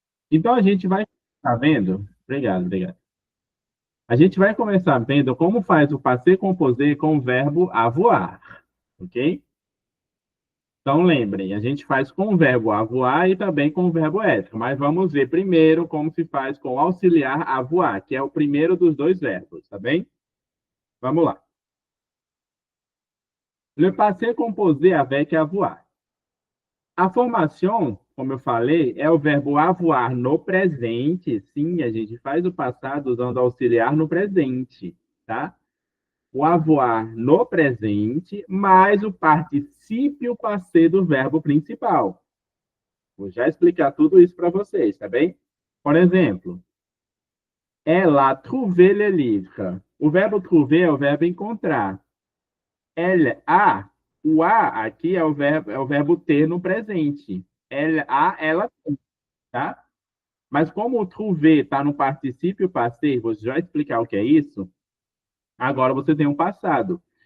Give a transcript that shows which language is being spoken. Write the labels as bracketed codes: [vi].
[pt] Então a gente vai, tá vendo? Obrigado, obrigado. A gente vai começar vendo como faz o passé composé com o verbo avoir, ok? Então lembrem, a gente faz com o verbo avoir e também com o verbo être, mas vamos ver primeiro como se faz com o auxiliar avoir, que é o primeiro dos dois verbos, tá bem? Vamos lá. [fr] Le passé composé avec avoir. [pt] A formação, como eu falei, é o verbo avoir no presente. Sim, a gente faz o passado usando auxiliar no presente, tá? O avoir no presente mais o particípio passé do verbo principal. Vou já explicar tudo isso para vocês, tá bem? Por exemplo, [fr] elle a trouvé le livre. [pt] O verbo trouver é o verbo encontrar. [fr] Elle a, [pt] o a aqui é o verbo ter no presente. [fr] Elle a, [pt] ela, tá? Mas como o trouver está no particípio passé, vou já explicar o que é isso. Agora você tem um passado.